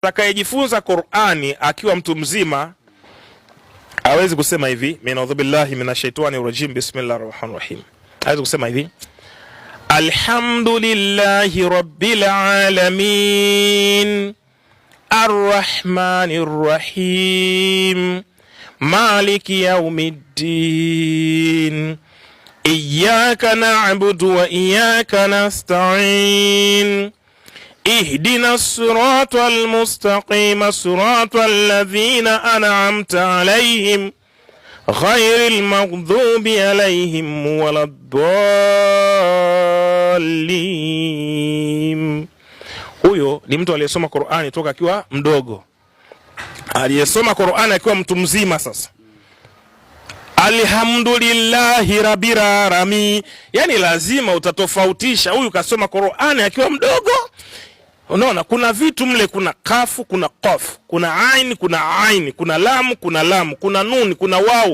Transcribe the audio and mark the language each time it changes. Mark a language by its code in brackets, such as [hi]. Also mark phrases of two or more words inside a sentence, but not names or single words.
[sw] Atakayejifunza Qur'ani akiwa mtu mzima hawezi kusema hivi, [ar] أعوذ بالله من الشيطان الرجيم بسم الله الرحمن الرحيم. [sw] Hawezi kusema hivi, [ar] الحمد لله رب العالمين الرحمن الرحيم مالك يوم الدين إياك نعبد وإياك نستعين اهدنا الصراط المستقيم صراط الذين أنعمت عليهم غير المغضوب عليهم ولا الضالين. [sw] Huyo ni mtu aliyesoma Qur'ani toka akiwa mdogo. Aliyesoma Qur'ani akiwa mtu mzima sasa, [ar] الحمد لله رب العالمين. [sw] Yani lazima utatofautisha, huyu kasoma Qur'ani akiwa mdogo. Unaona kuna vitu mle, kuna kafu, kuna qaf, kuna ain, kuna lam, kuna nun, kuna wau.